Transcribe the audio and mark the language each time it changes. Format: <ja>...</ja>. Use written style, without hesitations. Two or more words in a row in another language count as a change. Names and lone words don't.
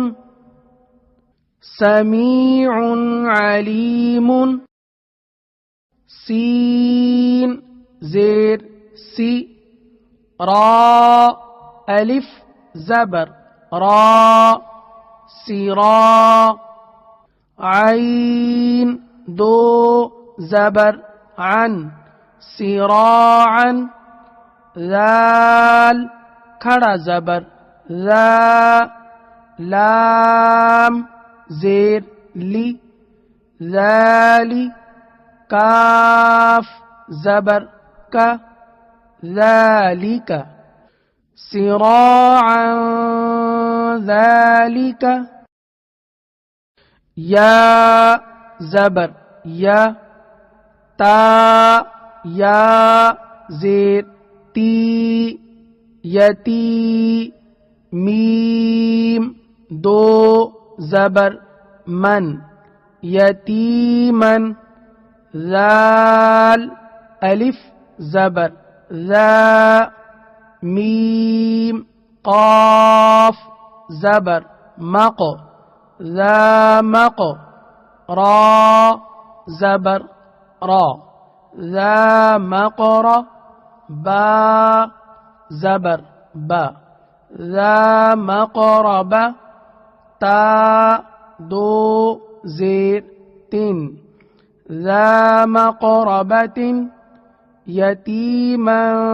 <ur>سمیع علیم سین زیر سی را الف زبر را سرا عین دو زبر عن سراعا ذال کھڑا زبر ذا لام زیر لی ذالی کاف زبر کا ذالک سراعا ذالک یا زبر یا تا یا زیر تی یتی میم دو زبر من یتیمن ذال الف زبر ذا میم قاف زبر مق ذا مق را زبر را ذا مقر با زبر با ذا مقرب تا دو زیر تین ذا مقربت یتیما</ur>